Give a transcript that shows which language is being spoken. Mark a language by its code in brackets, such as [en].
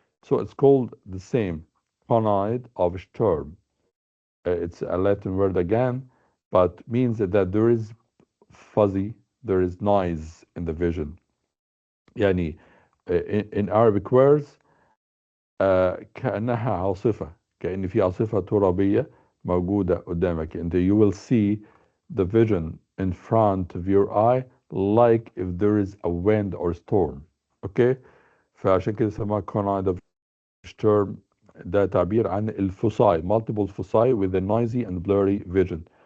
[en] So it's called the same, conide of storm. It's a Latin word again, but means that there is fuzzy, there is noise in the vision. [ar] يعني [en] in Arabic words [ar] كأنها عاصفة، كأن في عاصفة ترابية موجودة قدامك. [en] And you will see the vision in front of your eye like if there is a wind or storm. Okay. [ar] فعشان كده اسمها [en] conide of storm. [ar] ده تعبير عن الفصاي, [en] multiple foci with a noisy and blurry vision.